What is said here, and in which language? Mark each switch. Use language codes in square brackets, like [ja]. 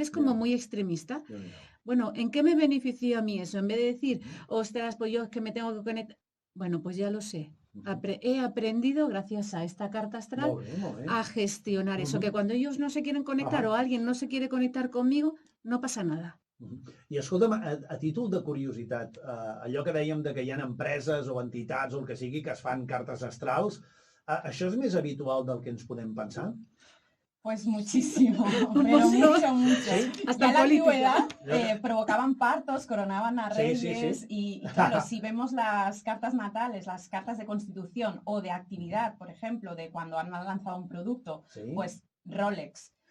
[es] Eres como muy extremista. Bueno, ¿en qué me benefició a mí eso? En vez de decir, ostras, pues yo es que me tengo que conectar. Bueno, pues ya lo sé. He aprendido, gracias a esta carta astral, a gestionar eso, que cuando ellos no se quieren conectar o alguien no se quiere conectar conmigo, no pasa nada. [ca] I escolta'm, a títol de curiositat, allò que dèiem de que hi ha empreses o entitats o el que sigui que es fan cartes astrals, això és més habitual del que ens podem pensar? [es] Pues muchísimo, pero mucho. Hasta ya en la antigüedad provocaban partos, coronaban a reyes y claro, si vemos las cartas natales, las cartas de constitución o de actividad, por ejemplo, de cuando han lanzado un producto, pues Rolex,